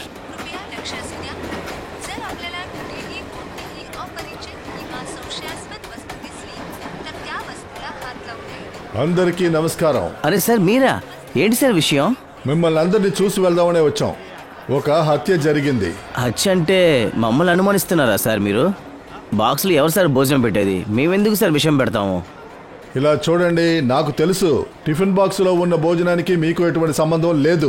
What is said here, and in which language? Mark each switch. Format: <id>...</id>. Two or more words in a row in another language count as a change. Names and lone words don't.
<mr>कृपया लक्ष असू द्या. जर आपल्याला कुठेही कोणतीही अपरिचित किंवा संशयास्पद वस्तू दिसली तर त्या वस्तूला हात लावू नये.</mr> <te>అందరికీ నమస్కారం. అరే సార్, మీరా? ఏంటి సార్ విషయం? మిమ్మల్ని అందరినీ చూసి వెళ్దామనే వచ్చాం. ఒక హత్య జరిగింది. హత్య అంటే మమ్మల్ని అనుమానిస్తున్నారా సార్ మీరు? బాక్స్లో ఎవరు సార్ భోజనం పెట్టేది? మేమెందుకు సార్ విషయం పెడతాము? ఇలా చూడండి, నాకు తెలుసు టిఫిన్ బాక్సులో ఉన్న భోజనానికి మీకు ఎటువంటి సంబంధం లేదు.</te>